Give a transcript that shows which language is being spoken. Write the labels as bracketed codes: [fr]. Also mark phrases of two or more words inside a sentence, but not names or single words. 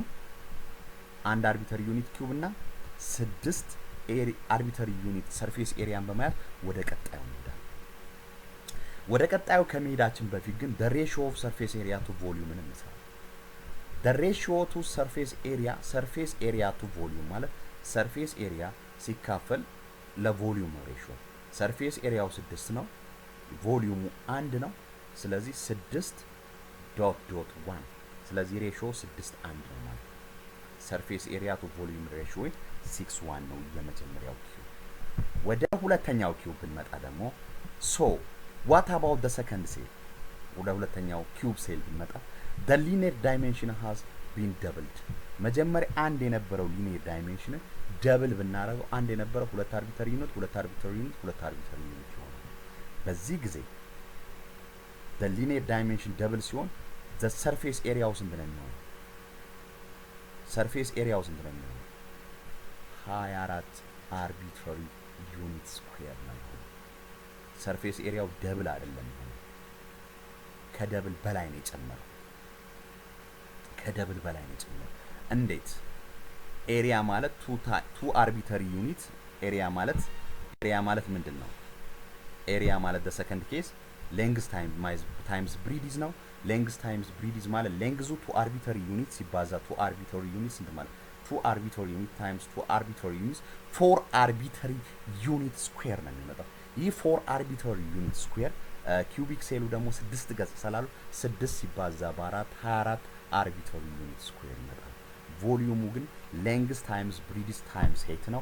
[am] 1 [en] arbitrary unit cube [am] እና 6 [en] arbitrary unit surface area [am] በመያዝ ወደ ቀጣዩ እንሄዳለን። ወደ ቀጣዩ ከመሄዳችን በፊት ግን [en] the ratio of surface area to volume እንሰራለን። the ratio to surface area to volume ማለት surface area [am] ሲካፈል ለቮሊዩም ነው [en] ሬሽዮ። surface area 6 [am] ነው፣ ቮሊዩሙ 1 ነው። ስለዚህ 6 ዶት 1 ስለዚህ ሬሽዮ 6:1 ነው ማለት ነው። [en] surface area to volume ratio 6:1 [am] ነው የመጀመሪያው ኪዩብ። ወደ ሁለተኛው ኪዩብ ብንመጣ ደግሞ [en] what about the second cell? [am] ወደ ሁለተኛው [en] cube cell ብንመጣ the linear dimension has been doubled. [am] መጀመሪያ አንድ የነበረው [en] linear dimension double [am] ብናረገው አንድ የነበረው [en] 2 arbitrary unit 2 arbitrary unit 2 arbitrary unit [am] ይሆናል። በዚህ ጊዜ [en] the linear dimension double ሲሆን the surface area [am] ስንት ነው የሚሆነው? [en] surface area [am] ስንት ነው የሚሆነው? [en] 24 arbitrary unit square [am] ነው። [en] surface area double [am] አይደለም፣ ከደብል በላይ ነው የጨመረው። እንዴት? ኤሪያ ማለት [en] 2 arbitrary unit area [am] ማለት ምንድን ነው? [en] ኤሪያ ማለት the second case length times breadth ነው። length times breadth ማለት length 2 arbitrary unit ሲባዛ 2 arbitrary unit [am] ስንት ማለት [en] 2 arbitrary unit times 2 arbitrary unit 4 arbitrary unit square [am] ነው የሚመጣው። [en] ይህ 4 arbitrary unit square cubic cell [am] ደግሞ 6 ገጽ ስላሉ 6 ሲባዛ በ4 [en] 24 arbitrary unit square [am] ይመጣል። ቮሊዩሙ ግን [en] length times breadth times height ነው።